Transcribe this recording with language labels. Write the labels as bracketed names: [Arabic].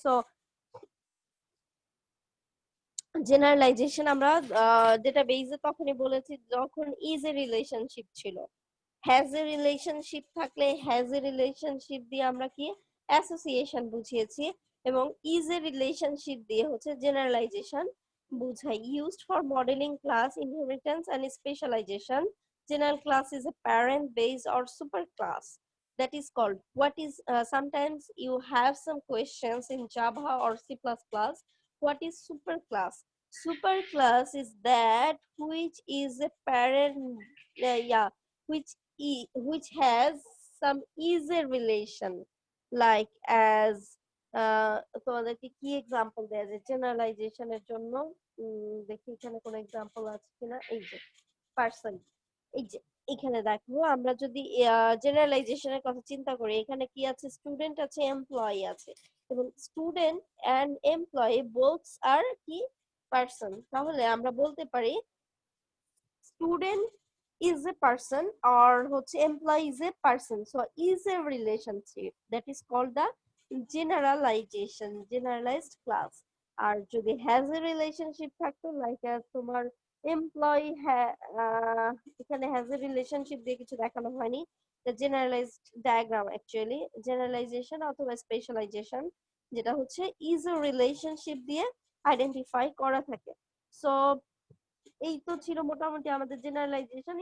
[Bangla] So generalisation আমরা যেটা বেসে তখনই বলেছি যখন ইজ এ রিলেশনশিপ ছিল। হ্যাজ এ রিলেশনশিপ থাকলে হ্যাজ এ রিলেশনশিপ দিয়ে আমরা কি অ্যাসোসিয়েশন বুঝিয়েছি, এবং ইজ এ রিলেশনশিপ দিয়ে হচ্ছে জেনারেলাইজেশন বুঝাই। [English] Used for modelling class inheritance and specialisation, general class is a parent base or super class, that is called what is sometimes you have some questions in Java or C++, what is super class? Super class is that which is a parent, yeah, which has some easy relation, like as [Bangla] তোমাদেরকে কি example দেয়া যায় জেনারেলাইজেশনের জন্য? দেখি এখানে কোন example আছে কিনা। এই যে পার্সন, এই যে এখানে দেখো, আমরা যদি জেনারেলাইজেশনের কথা চিন্তা করি, এখানে কি আছে, স্টুডেন্ট আছে, এমপ্লয়ি আছে, এবং স্টুডেন্ট এন্ড এমপ্লয়ি বোথ আর কি পার্সন। তাহলে আমরা বলতে পারি [English] student is a person or হচ্ছে employee is a person, so is a relationship, that is called the generalization, generalized class. [Bangla] আর যদি has a relationship থাকতো like তোমার employee এখানে has a relationship দিয়ে কিছু দেখানো হয়নি, [English] the generalized diagram actually generalization [Bangla] অথবা specialization, যেটা হচ্ছে is a relationship দিয়ে আইডেন্টিফাই করা থাকে। সো এই তো ছিল মোটামুটি আমাদের জেনারেলাইজেশন।